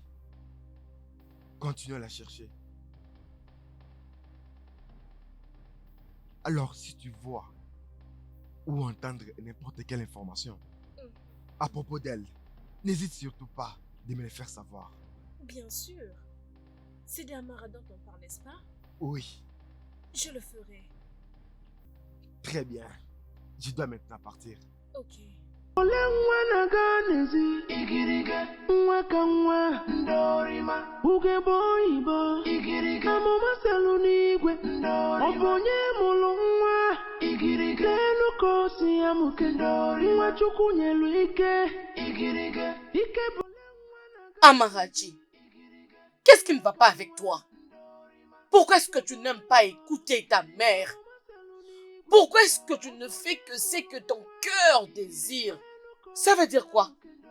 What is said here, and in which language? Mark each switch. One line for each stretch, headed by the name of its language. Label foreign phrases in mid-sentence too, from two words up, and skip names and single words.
French: Continuons à la chercher. Alors, si tu vois ou entendre n'importe quelle information à propos d'elle, n'hésite surtout pas de me le faire savoir. Bien sûr. C'est des Amara dont on parle, n'est-ce pas? Oui, Je le ferai. très bien. Je dois maintenant partir. Ok.
Igbo: Ole nwa na-aga n'ezi igirige nwa ka nwa ndorima ugegbe oyibo igirige amụma selu n'igwe ọ bụ onye mụrụ nwa igirige n'elu ka o si amụke nwa chukwu nyelu ike igirige ike bụ
French: Amarachi, qu'est-ce qui ne va pas avec toi? Pourquoi est-ce que tu n'aimes pas écouter ta mère? Pourquoi est-ce que tu ne fais que ce que ton cœur désire? Ça veut dire quoi?